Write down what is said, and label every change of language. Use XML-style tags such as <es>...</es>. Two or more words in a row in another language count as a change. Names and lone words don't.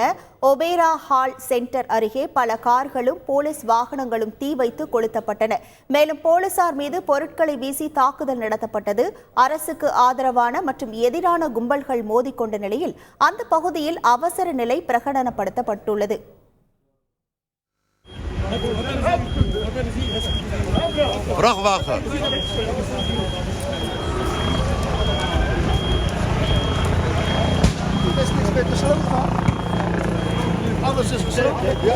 <ta>ஒபேரா ஹால் சென்டர் அருகே பல கார்களும் போலீஸ் வாகனங்களும் தீ வைத்து கொளுத்தப்பட்டன. மேலும் போலீசார் மீது பொருட்களை வீசி தாக்குதல் நடத்தப்பட்டது. அரசுக்கு ஆதரவான மற்றும் எதிரான கும்பல்கள் மோதிக்கொண்ட நிலையில் அந்த பகுதியில் அவசர நிலை பிரகடனப்படுத்தப்பட்டுள்ளது.</ta> <nl>Vrachtwagen. Er is niks meer te slopen. Alles is gesloten.</nl>